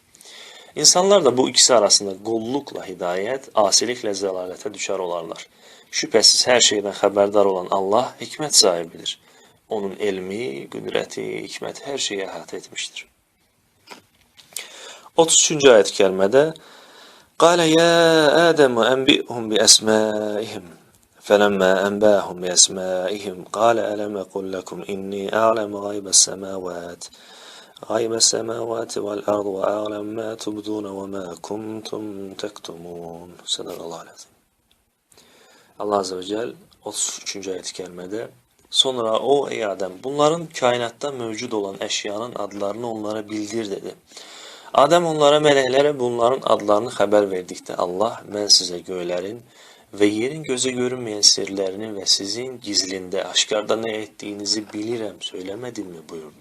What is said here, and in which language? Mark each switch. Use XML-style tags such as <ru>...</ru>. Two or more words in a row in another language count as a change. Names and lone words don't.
<az>İnsanlar da bu ikisi arasında qulluqla hidayət, asiliklə zəlalətə düşar olarlar. Şübhəsiz hər şeydən xəbərdar olan Allah hikmət sahibidir. Onun elmi, qüdrəti, hikməti hər şeyi əhatə etmişdir. 33-cü ayət-i kərimədə</az> <ar>قَالَ يَا آدَمُ أَنْبِئْهُمْ بِأَسْمَائِهِمْ فَلَمَّا أَنْبَأَهُمْ بِأَسْمَائِهِمْ قَالَ أَلَمْ أَقُلْ لَكُمْ إِنِّي أَعْلَمُ غَيْبَ السَّمَاوَاتِ وَالْأَرْضِ وَأَعْلَمُ مَا تُبْدُونَ وَمَا كُنْتُمْ تَكْتُمُونَ. صدق الله العظيم.</ar> <az>Allah</az> <ar>عز وجل</ar> <az>33-cü ayət-i kərimədə sonra o, ey Adəm, bunların kainatda mövcud olan əşyanın adlarını onlara bildir dedi. Adəm onlara, mələklərə bunların adlarını xəbər verdikdə Allah, mən sizə göylərin və yerin gözə görünməyən sirlərini və sizin gizlində, aşkarda nə etdiyinizi bilirəm, söyləmədimmi buyurdu.</az>